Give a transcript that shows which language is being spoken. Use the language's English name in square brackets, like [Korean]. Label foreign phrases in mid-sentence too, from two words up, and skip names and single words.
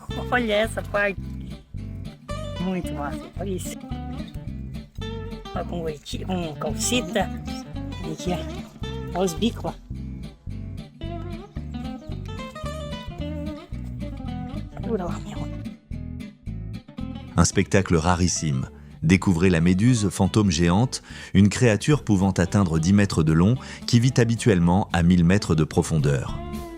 [Portuguese] Olha essa parte. Muito massa. Olha isso. Olha com calcita. Olha aqui, ó. Olha os bicos, ó. Dura lá, meu. [French] Un spectacle rarissime. Découvrez la méduse fantôme géante, une créature pouvant atteindre 10 mètres de long qui vit habituellement à 1000 mètres de profondeur.